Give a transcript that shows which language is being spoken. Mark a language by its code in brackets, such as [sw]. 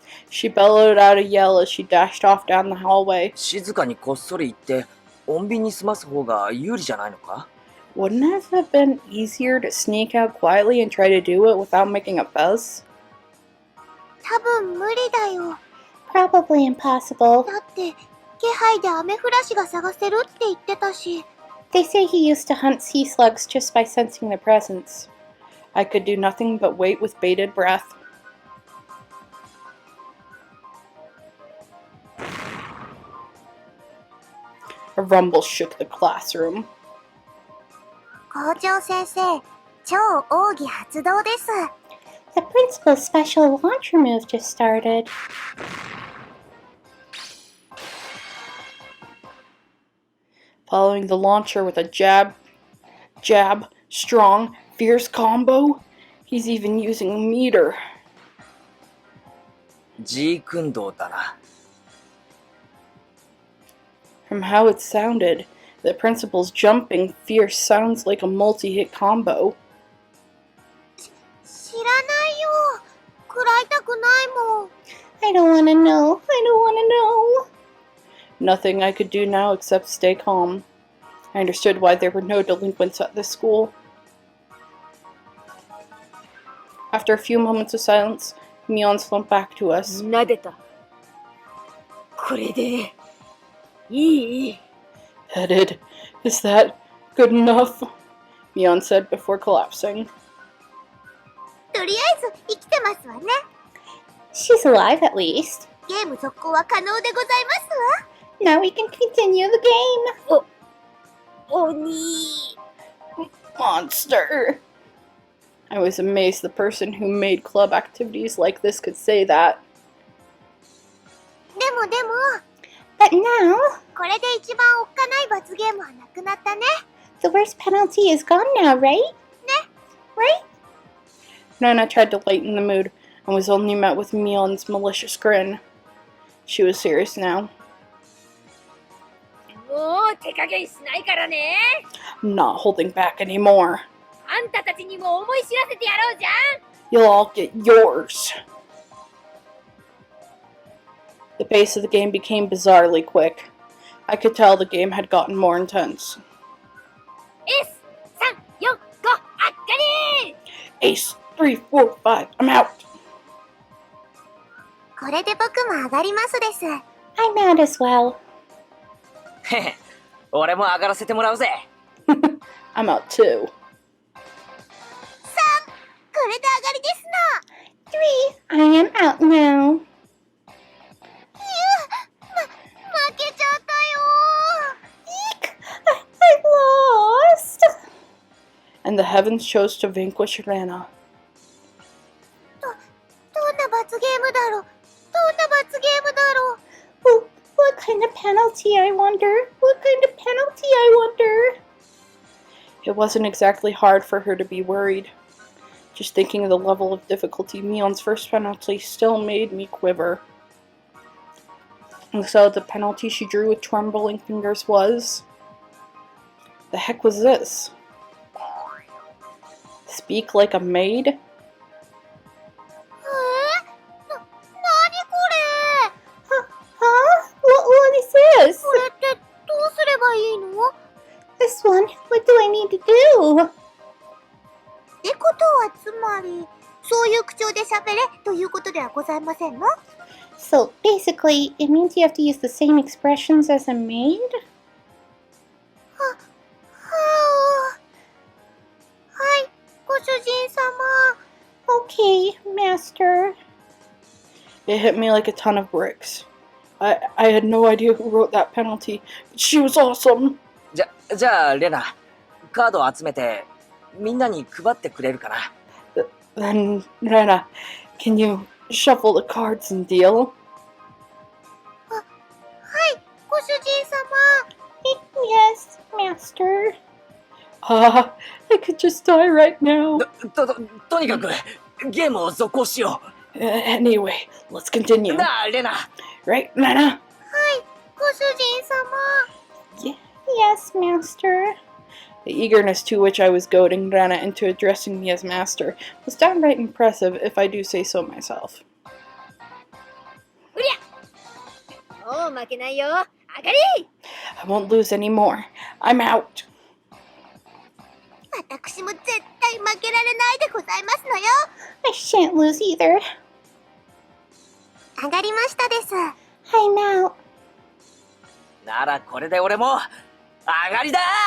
[en] She bellowed out a yell as she dashed off down the hallway. [ja] 静かにこっそり行って、穏便に済ます方が有利じゃないのか？ [en] Wouldn't it have been easier to sneak out quietly and try to do it without making a fuss? [ja] 多分無理だよ。 [en] Probably impossible. [ja] だって、気配でアメフラシが探せるって言ってたし。 [en] They say he used to hunt sea slugs just by sensing their presence. I could do nothing but wait with bated breath. A rumble shook the classroom. [ja] 校長先生、超奥義発動です。 [en] The principal's special launcher move just started. Following the launcher with a jab, strong, fierce combo. He's even using a meter. [ja] ジークンドーだな。 [en] From how it sounded, the principal's jumping fierce sounds like a multi-hit combo. [ja] 知らないよ。食らいたくないもん。 [en] I don't wanna know. I don't wanna know. Nothing I could do now except stay calm. I understood why there were no delinquents at this school. After a few moments of silence, Mion slumped back to us. [ja] 撫でた。これで、いい。 [en] Headed. Is that good enough? Mion said before collapsing. [ja] とりあえず生きてますわね。 [en] She's alive at least. [ja] ゲーム続行は可能でございますわ。 [en] Now we can continue the game. [ja] 鬼。 [en] Monster. I was amazed the person who made club activities like this could say that. [ja] でも、 [en] But now, [ja] これで一番おっかない罰ゲームはなくなったね。 [en] the worst penalty is gone now, right? Right? Nana tried to lighten the mood and was only met with Mion's malicious grin. She was serious now. [ja] もう手加減しないからね。 [en] I'm not holding back anymore. [ja] あんたたちにも思い知らせてやろうじゃん。 [en] You'll all get yours. The pace of the game became bizarrely quick. I could tell the game had gotten more intense. [ja] S345 あっかり。 [en] Ace, 3, 4, 5, I'm out. [ja] これで僕も上がりますです。 [en] I'm out as well. [ja] へへ、俺も上がらせてもらうぜ。 [en] I'm out too. [ja] これで上がりですの。 [en] 3, I am out now. [ja] 負けちゃったよ。 [en] Eek! I lost! And the heavens chose to vanquish Rana. [ja] どんな罰ゲームだろう。どんな罰ゲームだろう。 [en] What kind of penalty, I wonder? What kind of penalty, I wonder? It wasn't exactly hard for her to be worried. Just thinking of the level of difficulty Mion's first penalty still made me quiver. And so the penalty she drew with trembling fingers was... The heck was this? Speak like a maid? [ja] なにこれ。 [en] Huh? What is this? [ja] これってどうすればいいの？ [en] This one? What do I need to do? [ja] ってことはつまり、そういう口調で喋れということではございませんの？ [en] So basically, it means you have to use the same expressions as a maid? [ja] ははい、ご主人様。 [en] Okay, master. It hit me like a ton of bricks. I had no idea who wrote that penalty, but she was awesome. [ja] じゃあ、レナ、カードを集めて、みんなに配ってくれるかな。 [en] Then, Rena, can you shuffle the cards and deal? [ja] はい、ご主人様。 [en] Yes, master. I could just die right now. [ja] とにかく、ゲームを続行しよ [en] Anyway, let's continue. [ja] う。なあ、レナ。 [en] Right, Rena? [ja] はい、ご主人様。 [en] Yes, master. The eagerness to which I was goading Rana into addressing me as master was downright impressive, if I do say so myself. [ja] うりゃ。もう負けないよ。上がり。 [en] I won't lose any more. I'm out. [ja] 対負けられないでございますのよ。 [en] I shan't lose either. [ja] 上がりましたです。 [en] I'm out. [ja] ならこれで俺も上がりだ。